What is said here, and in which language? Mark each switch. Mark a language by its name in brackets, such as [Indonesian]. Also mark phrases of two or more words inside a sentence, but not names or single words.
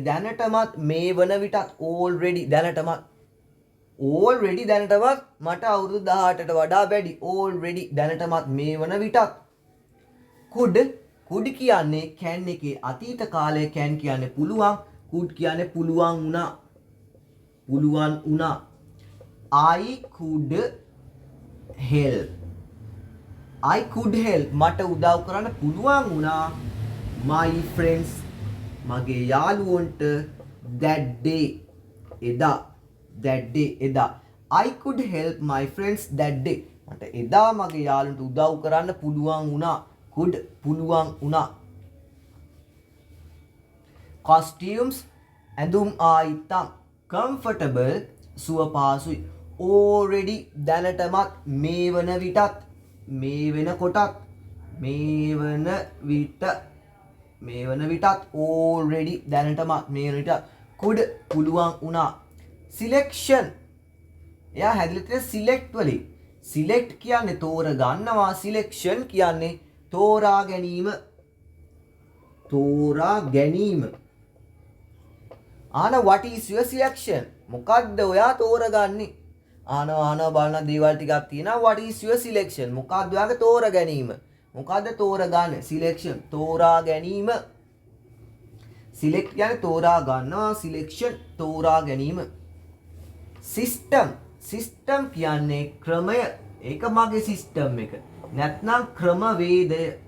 [Sinhala] දැනටමත් මේ වන විටත් already දැනටමත් මට අවුරුදු 18ට වඩා වැඩි. already දැනටමත් මේ වන විටත්. could කියන්නේ can එකේ අතීත කාලය. can කියන්නේ පුළුවන්. could කියන්නේ පුළුවන් වුණා. [English] I could help [Sinhala] මට උදව් කරන්න පුළුවන් වුණා. [English] my friends [Sinhala] මගේ යාළුවන්ට [English] that day එදා. I could help my friends that day [Sinhala] මට එදා මගේ යාළුවන්ට උදව් කරන්න පුළුවන් වුණා. පුළුවන් වුණා. costumes ඇඳුම් ආයිත්තම්. comfortable සුව පහසුයි. already දැනටමත් මේ වන විටත්. මේ වන විටත් already දැනටමත් මේ වන විටත්. could පුළුවන් වුණා. selection එයා හැදිලා තියෙන select වලින්. select කියන්නේ තෝරගන්නවා. selection කියන්නේ තෝරා ගැනීම. [English] what is your selection? [Sinhala] මොකක්ද ඔයා තෝරගන්නේ? බලන දේවල් ටිකක් තියෙනවා. [English] what is your selection? [Sinhala] මොකක්ද ඔයාගේ තෝරා ගැනීම? මොකක්ද තෝරගන්නේ? selection තෝරා ගැනීම. select කියන්නේ තෝරා ගන්නවා. selection තෝරා ගැනීම. system කියන්නේ ක්‍රමය. ඒක මගේ system එක. නැත්නම් ක්‍රමවේදය.